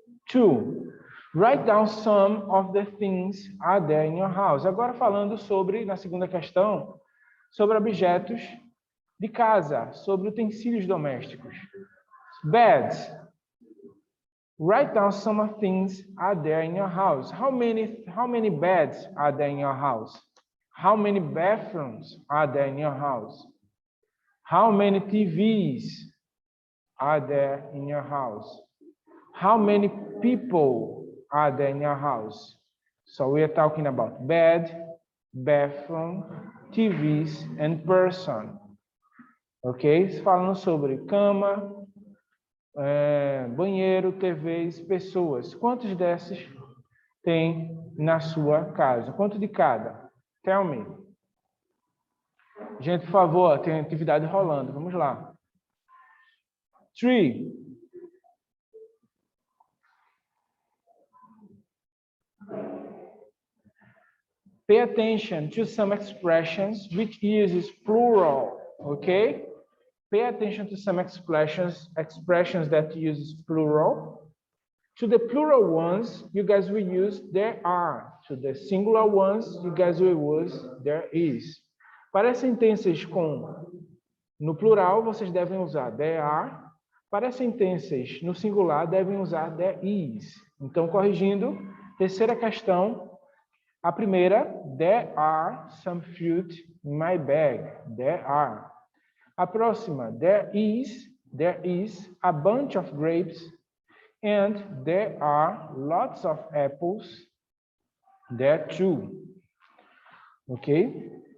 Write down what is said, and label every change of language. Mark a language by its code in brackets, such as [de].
[en] 2. Write down some of the things are there in your house. [pt] Agora falando sobre, na segunda questão, sobre objetos de casa, sobre utensílios domésticos. [en] Beds. Write down some of things are there in your house. How many beds are there in your house? How many bathrooms are there in your house? How many TVs are there in your house? How many people are there in your house? So we are talking about bed, bathroom, TVs, and person. Ok? [pt] Falando sobre cama, banheiro, TVs, pessoas. Quantos desses tem na sua casa? Quanto de cada? [en] Tell me. [pt] Gente, por favor, tem atividade rolando. Vamos lá. 3. [en] Pay attention to some expressions which uses plural, okay? Pay attention to some expressions that uses plural. To the plural ones, you guys will use there are. To the singular ones, you guys will use there is. [pt] Para as sentenças no plural, vocês devem usar there are. Para as sentenças no singular, devem usar there is. Então, corrigindo, terceira questão. A primeira, [en] there are some fruit in my bag. There are. [pt] A próxima, [en] there is a bunch of grapes and there are lots of apples there too. Ok?